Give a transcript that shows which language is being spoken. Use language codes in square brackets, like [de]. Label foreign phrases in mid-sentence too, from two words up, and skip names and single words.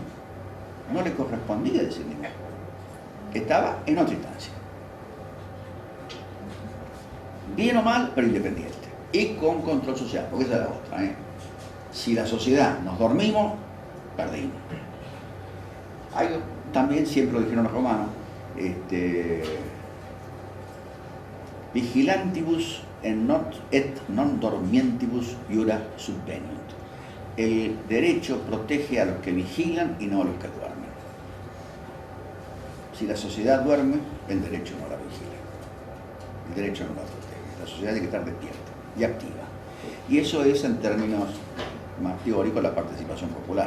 [es] No le correspondía decir ni mu. Estaba en otra instancia. Bien o mal, pero independiente. Y con control social, porque esa es la otra. Si la sociedad nos dormimos, perdimos. Hay también, siempre lo dijeron los romanos, [la] vigilantibus et non dormientibus iura subveniunt. [es] El derecho protege a los que vigilan y no a los que duermen. Si la sociedad duerme, el derecho no la vigila. El derecho no la protege. La sociedad tiene que estar despierta y activa. Y eso es, en términos más teóricos, la participación popular.